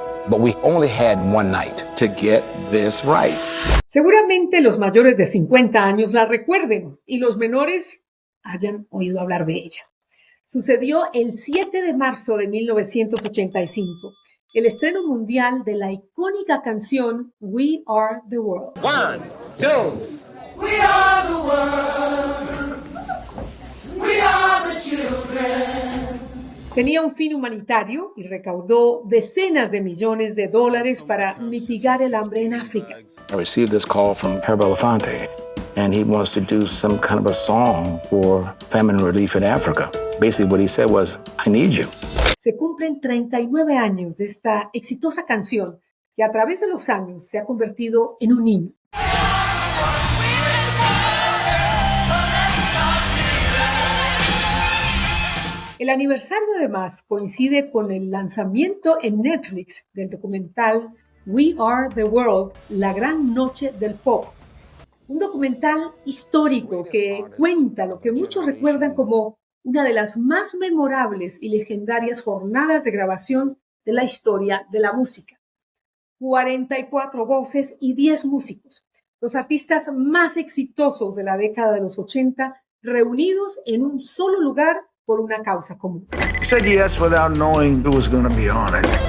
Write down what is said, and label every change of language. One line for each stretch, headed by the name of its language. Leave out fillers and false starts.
English: But we only had one night to get this right.
Spanish: Seguramente los mayores de 50 años la recuerden y los menores hayan oído hablar de ella. Sucedió el 7 de marzo de 1985, el estreno mundial de la icónica canción We Are the World.
English: One, two. We are the world. We are the children.
Spanish: Tenía un fin humanitario y recaudó decenas de millones de dólares para mitigar el hambre en África.
English: I received this call from Herb Elefante, and he wants to do some kind of a song for famine relief in Africa. Basically what he said was, I need you.
Spanish: Se cumplen 39 años de esta exitosa canción que a través de los años se ha convertido en un himno. El aniversario además coincide con el lanzamiento en Netflix del documental We Are the World, la gran noche del pop. Un documental histórico que cuenta lo que muchos recuerdan como una de las más memorables y legendarias jornadas de grabación de la historia de la música. 44 voces y 10 músicos, los artistas más exitosos de la década de los 80, reunidos en un solo lugar por una causa común.
English: He said yes without knowing who was going to be on it.